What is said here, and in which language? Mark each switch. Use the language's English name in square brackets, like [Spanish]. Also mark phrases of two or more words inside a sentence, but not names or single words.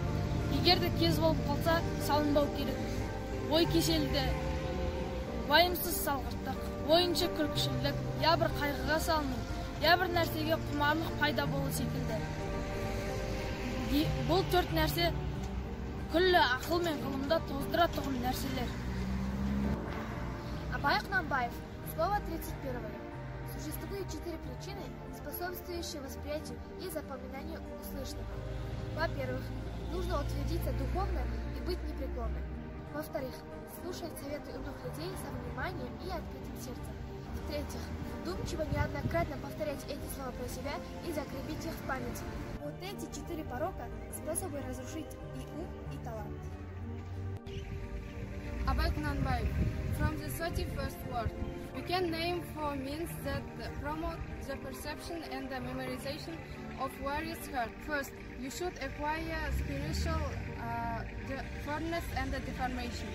[Kazakh] Егерде кез болып қалса, салынбау керек. Ой кеселді, вайымсыз салғырттық, ойыншы күлкішілдік, я бір қайғыға салыну, я бір нәрсеге құмарлық пайда болу секілді. Бұл 4 нәрсе күллі ақыл мен ғылымда тоздыра тұғын нәрселер. Абай Құнанбаев. [Russian] Слово 31. Существует 4 причины, способствующие восприятию и запоминанию услышанного. Во-первых, нужно утвердиться духовно и быть непреклонным. Во-вторых, слушать советы умных людей со вниманием и открытым сердцем. В-третьих, вдумчиво неоднократно повторять эти слова про себя и закрепить их в памяти. Вот эти 4 порока способны разрушить и ум, и талант. [Kazakh] Абай Құнанбаев. [English] From the 31st word, we can name 4 means that promote the perception and the memorization of various heard. First, you should acquire spiritual firmness and deformation.